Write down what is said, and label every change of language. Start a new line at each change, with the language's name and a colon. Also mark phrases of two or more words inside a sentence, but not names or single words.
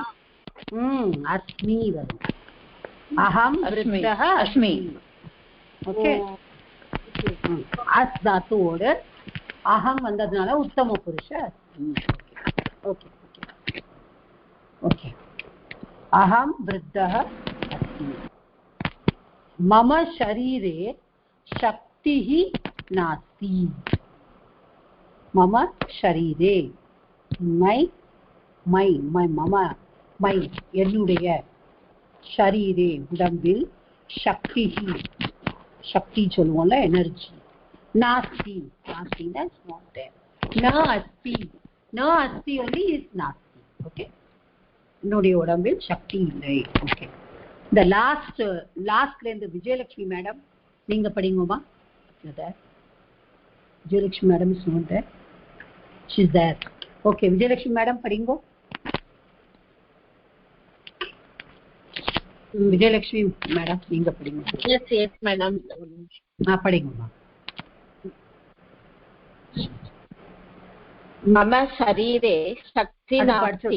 Tamil: அஸ்மி வரும்.
Sanskrit: अहं वृद्धः அஸ்மி.
Tamil: ஓகே, அஸ் தாத்துவோடு அகம் வந்ததுனால
Sanskrit: उत्तम पुरुष अस्मि.
English: okay okay okay.
Sanskrit: अहं वृद्धः अस्मि. मम शरीरे शक्तिः नास्ति. मम शरीरे
Tamil: மை என்னுடைய ஷரீரே உடம்பில் சக்தி சொல்லுவோம்ல, எனர்ஜி.
Sanskrit: நாஸ்தி
English: that's not there. na asti only is nasti.
Tamil: ஓகே, என்னுடைய உடம்பில் சக்தி இல்லை. ஓகே, இந்த லாஸ்ட்ல இந்த விஜயலட்சுமி மேடம் நீங்க படிங்கோமா?
English: Vijayalakshmi madam is not there, she is there.
Tamil: ஓகே, விஜயலட்சுமி மேடம் படிங்கோ. விஜயலட்சுமி மேடம் நீங்க படிங்க.
English: yes yes madam.
Tamil: படிங்கம்மா.
Sanskrit: मम शरीरे शक्तिः नास्ति.